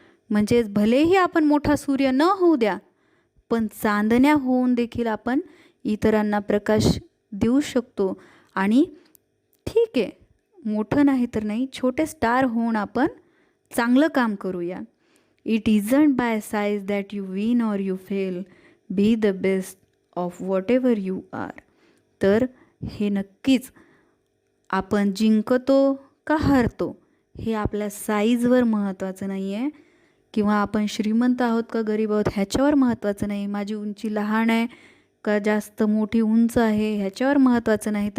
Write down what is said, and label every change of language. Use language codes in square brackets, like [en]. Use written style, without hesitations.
[mr] म्हणजे भलेही आपण मोठा सूर्य न होऊ द्या, पण चांदण्या होऊन देखील आपण इतरांना प्रकाश देऊ शकतो. आणि ठीक आहे, मोठं नाही तर नाही, छोटे स्टार होऊन आपण चांगलं काम करूया. [en] It isn't by size that you win or you fail. Be the best of whatever you are. [mr] तर हे नक्कीच आपण जिंकतो का हारतो हे आपल्या साईजवर महत्त्वाचं नाही आहे, किंवा आपण श्रीमंत आहोत का गरीब आहोत ह्याच्यावर महत्त्वाचं नाही, माझी उंची लहान आहे का जास्त मोठी उंच आहे ह्याच्यावर महत्त्वाचं नाही.